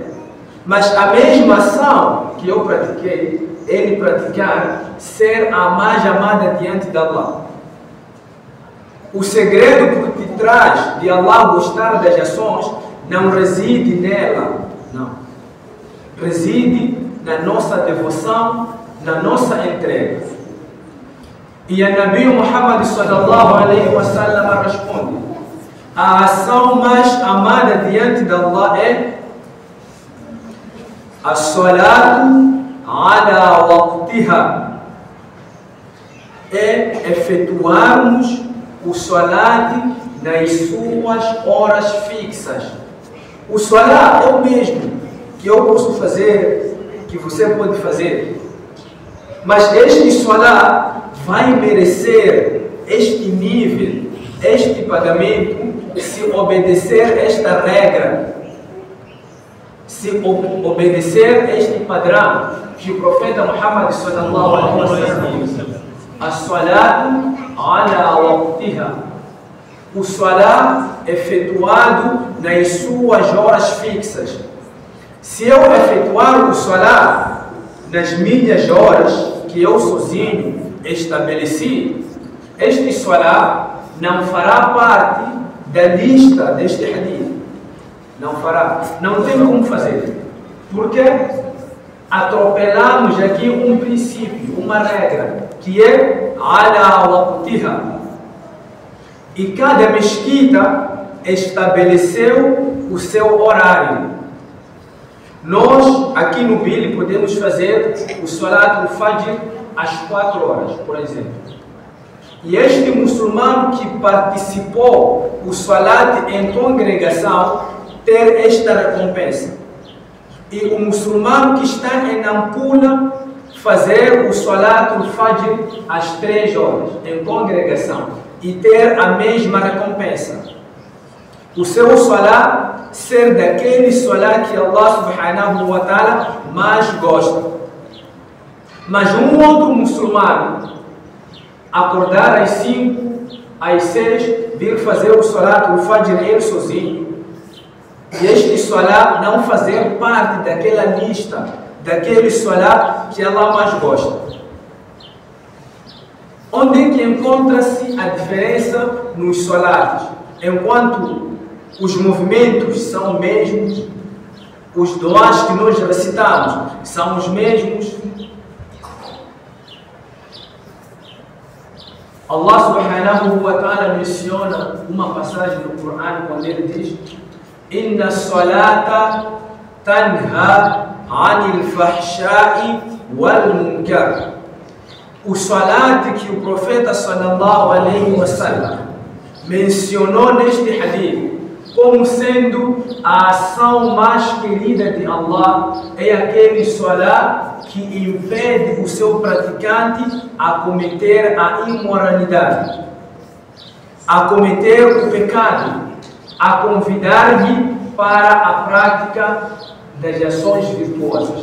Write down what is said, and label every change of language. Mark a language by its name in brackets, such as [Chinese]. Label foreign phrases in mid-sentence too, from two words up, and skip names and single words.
[Portuguese] Mas a mesma ação que eu pratiquei, ele praticar, ser a mais amada diante de Allah. O segredo por detrás de Allah gostar das ações não reside nela, não. Reside na nossa devoção, na nossa entrega. E a Nabi Muhammad [Arabic] صلى الله عليه وسلم [Portuguese] responde: a ação mais amada diante de Allah é [Arabic] الصلاة على وقتها, [Portuguese] é efetuarmos o salat nas suas horas fixas. O salat é o mesmo que eu posso fazer, que você pode fazer, mas este salat vai merecer este nível, este pagamento, se obedecer esta regra, se obedecer este padrão que o profeta Muhammad [Arabic] صلى الله عليه وسلم [Portuguese] diz: [Arabic] الصلاة على وقتها, [Portuguese] o salat efetuado nas suas horas fixas. Se eu efetuar o salat nas minhas horas que eu sozinho estabeleci, este salat não fará parte da lista deste hadith. Não fará. Não tem como fazer. Porque atropelamos aqui um princípio, uma regra, que é [Arabic] على وقتها. [Portuguese] E cada mesquita estabeleceu o seu horário. Nós, aqui no Bili, podemos fazer o [Arabic] صلاة الفجر [Portuguese] às 4 horas, por exemplo. E este muçulmano que participou do salat em congregação ter esta recompensa. E o muçulmano que está em Nampula fazer o [Arabic] صلاة الفجر [Portuguese] às 3 horas, em congregação, e ter a mesma recompensa. O seu Salat ser daquele Salat que Allah [Arabic] سبحانه وتعالى [Portuguese] mais gosta. Mas um outro muçulmano acordar às 5, às 6, vir fazer o [Arabic] صلاة الفجر [Portuguese] ele sozinho, e este Salat não fazer parte daquela lista, daquele Salat que Allah mais gosta. Onde é que encontra-se a diferença nos Salats? Enquanto os movimentos são os mesmos, os duás que nós recitamos são os mesmos, Allah [Arabic] سبحانه وتعالى [Portuguese] menciona uma passagem do Corão quando ele diz: [Arabic] إن الصلاة تنهى عن الفحشاء والمنكر. [Portuguese] O salat que o profeta [Arabic] صلى الله عليه وسلم [Portuguese] mencionou neste hadith como sendo a ação mais querida de Allah é aquele salat que impede o seu praticante a cometer a imoralidade, a cometer o pecado, a convidar-lhe para a prática das ações virtuosas.